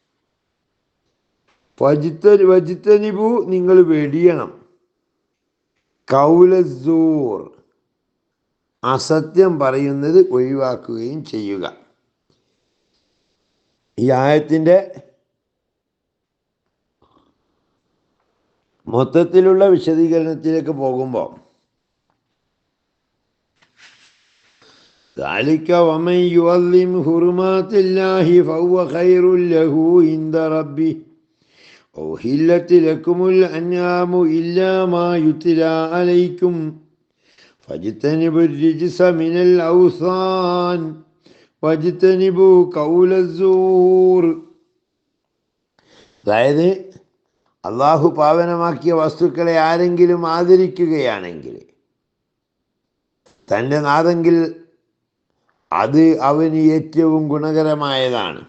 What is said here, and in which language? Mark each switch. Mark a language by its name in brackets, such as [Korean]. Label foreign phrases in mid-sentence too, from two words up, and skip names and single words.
[Malayalam] വജ്തനിബു നിങ്ങൾ വെടിയണം, കൗലസൂർ അസത്യം പറയുന്നത് ഒഴിവാക്കുകയും ചെയ്യുക. ഈ ആയത്തിൻ്റെ മൊത്തത്തിലുള്ള വിശദീകരണത്തിലേക്ക് പോകുമ്പോൾ, [Arabic] ذلك ومن يعظم حرمات الله فهو خير له عند ربه وأحلت لكم الأنعام إلا ما يتلى عليكم فاجتنبوا الرجس من الأوثان واجتنبوا قول الزور. [Malayalam] അതായത് അള്ളാഹു പാവനമാക്കിയ വസ്തുക്കളെ ആരെങ്കിലും ആദരിക്കുകയാണെങ്കിൽ തൻ്റെ നാദെങ്കിൽ അത് അവന് ഏറ്റവും ഗുണകരമായതാണ്.